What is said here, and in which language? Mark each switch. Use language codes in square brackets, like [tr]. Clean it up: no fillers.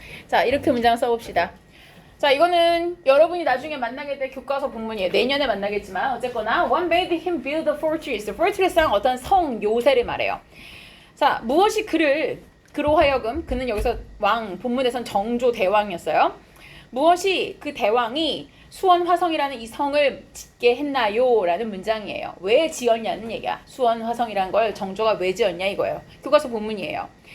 [ko] 자, 이렇게 문장 써봅시다. 자, 이거는 여러분이 나중에 만나게 될 교과서 본문이에요. 내년에 만나겠지만 어쨌거나 [en] What made him build the fortress? [ko] fortress랑 어떤 성, 요새를 말해요. 자, 무엇이 그로 하여금 그는 여기서 왕, 본문에선 정조 대왕이었어요. 무엇이 그 대왕이 수원화성이라는 이 성을 짓게 했나요? 라는 문장이에요. 왜 지었냐는 얘기야. 수원화성이라는 걸 정조가 왜 지었냐 이거예요. 교과서 본문이에요.